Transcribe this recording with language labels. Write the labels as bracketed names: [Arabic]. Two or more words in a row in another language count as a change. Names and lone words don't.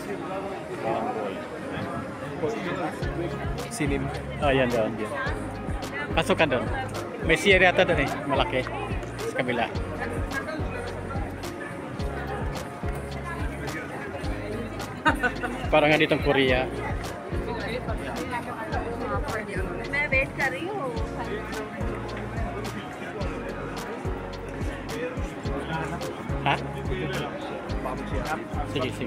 [Filipino] Sinim. Ayan doon. Pasok ka doon. May CR yata doon eh. Malaki. Sa kabila. Parang nga ditong Korea. [Hindi] मैं वेट कर रही हूँ [Filipino] Ha? Sige, sige.